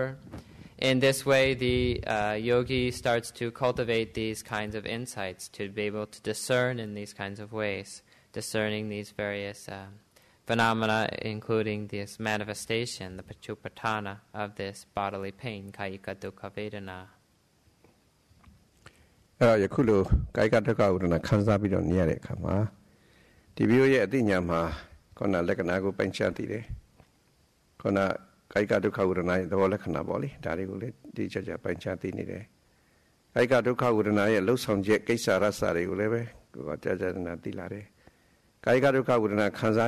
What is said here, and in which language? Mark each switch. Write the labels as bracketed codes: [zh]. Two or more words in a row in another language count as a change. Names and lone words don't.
[en] In this way, the yogi starts to cultivate these kinds of insights, to be able to discern in these kinds of ways, discerning these various phenomena, including this manifestation, the pachuppatthana of this bodily pain, [pi] kayika dukkha vedana. [my] ယခုလိုကာယကဒုက္ခဝေဒနာခံစားပြီးတော့နေရတဲ့အခါမှာဒီဘီရဲ့အသိဉာဏ်မှာခုနလက္ခဏာကိုပိုင်းခြားသိတယ်ခုနကာယကဒုက္ခဝေဒနာရဲ့သဘောလက္ခဏာပေါ့လေဒါတွေကိုလည်းဒီချက် ချက်ပိုင်းခြားသိနေတယ်ကာယကဒုက္ခဝေဒနာရဲ့လှုပ်ဆောင်ချက်ကိစ္စရစတွေကိုလည်းပဲကိုယ်ကကြာကြာနာသိလာတယ်ကာယကဒုက္ခဝေဒနာခံစား